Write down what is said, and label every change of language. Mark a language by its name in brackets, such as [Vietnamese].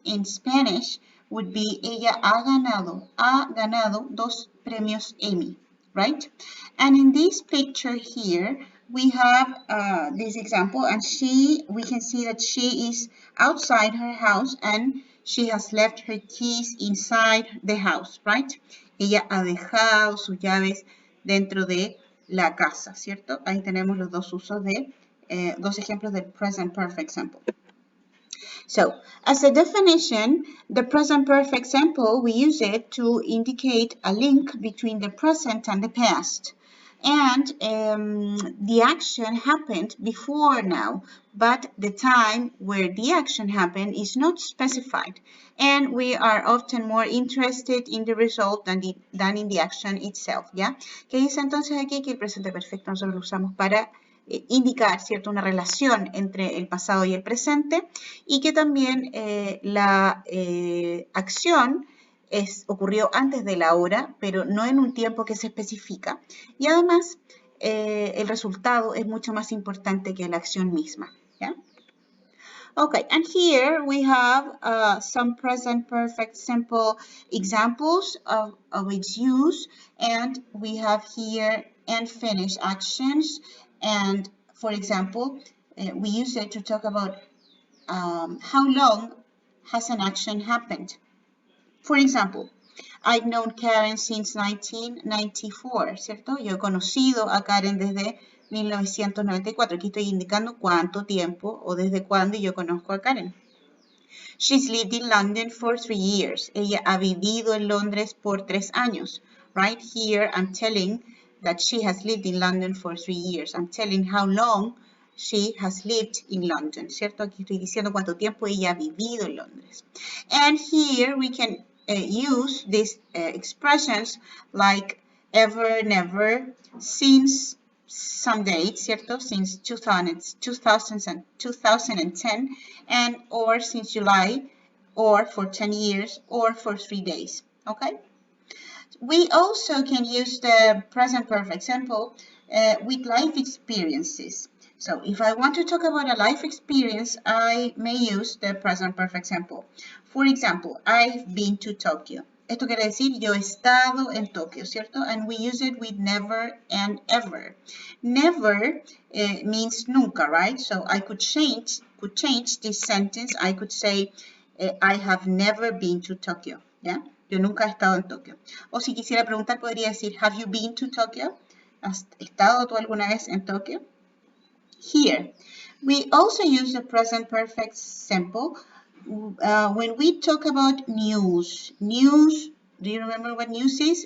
[English] In Spanish would be [Spanish] ella ha ganado dos premios Emmy, right? [English] And in this picture here, we have this example, and we can see that she is outside her house and she has left her keys inside the house, right? [Spanish] Ella ha dejado sus llaves dentro de la casa, ¿cierto? Ahí tenemos los dos usos de dos ejemplos del present perfect simple. [English] So, as a definition, the present perfect simple, we use it to indicate a link between the present and the past. And the action happened before now, but the time where the action happened is not specified. And we are often more interested in the result than in the action itself, ¿ya? [Spanish] ¿Qué dice entonces aquí? Que el presente perfecto nosotros lo usamos para indicar, ¿cierto?, una relación entre el pasado y el presente, y que también la acción ocurrió antes de la hora, pero no en un tiempo que se especifica, y además el resultado es mucho más importante que la acción misma. ¿Ya? [English] Okay, and here we have some present perfect simple examples of its use, and we have here and finish actions. And for example, we use it to talk about how long has an action happened. For example, I've known Karen since 1994, ¿cierto? [Spanish] Yo he conocido a Karen desde 1994. Aquí estoy indicando cuánto tiempo o desde cuándo yo conozco a Karen. [English] She's lived in London for 3 years. [Spanish] Ella ha vivido en Londres por 3 años. [English] Right here, I'm telling that she has lived in London for 3 years. I'm telling how long she has lived in London, ¿cierto? [Spanish] Aquí estoy diciendo cuánto tiempo ella ha vivido en Londres. [English] And here we can use these expressions like ever, never, since some dates, ¿cierto? Since 2010, and or since July, or for 10 years, or for 3 days, okay? We also can use the present perfect simple with life experiences. So if I want to talk about a life experience, I may use the present perfect simple. For example, I've been to Tokyo. [Spanish] Esto quiere decir yo he estado en Tokio, ¿cierto? [English] And we use it with never and ever. Never means nunca, right? So I could change this sentence. I could say I have never been to Tokyo, ¿ya? [Spanish] Yo nunca he estado en Tokio. O si quisiera preguntar, podría decir, have you been to Tokyo? ¿Has estado tú alguna vez en Tokio? [English] Here, we also use the present perfect simple when we talk about news. News, do you remember what news is?